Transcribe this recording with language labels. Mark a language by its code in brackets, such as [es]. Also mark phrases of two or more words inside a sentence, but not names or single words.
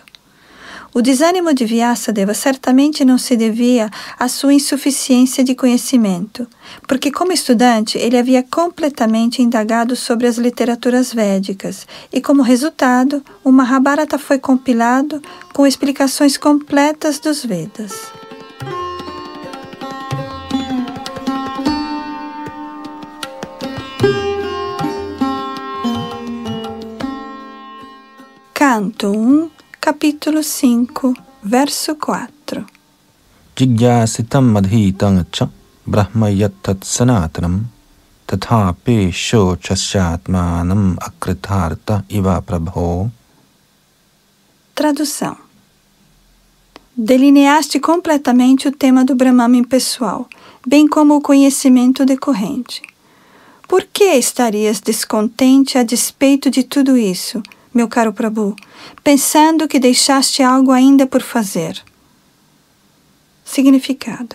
[pt] O desânimo de Vyasadeva certamente não se devia à sua insuficiência de conhecimento, porque como estudante ele havia completamente indagado sobre as literaturas védicas e, como resultado, o Mahabharata foi compilado com explicações completas dos Vedas. Canto 1, capítulo 5, verso 4. [sa] जिग्यासितम् मधितम् च ब्रह्म यत्तत् सनातनम् तथापि शोचस्यात्मानम् अकृतार्थ इव प्रभो. [pt] Tradução. Delineaste completamente o tema do Brahman impessoal, bem como o conhecimento decorrente. Por que estarias descontente a despeito de tudo isso, meu caro Prabhu, pensando que deixaste algo ainda por fazer?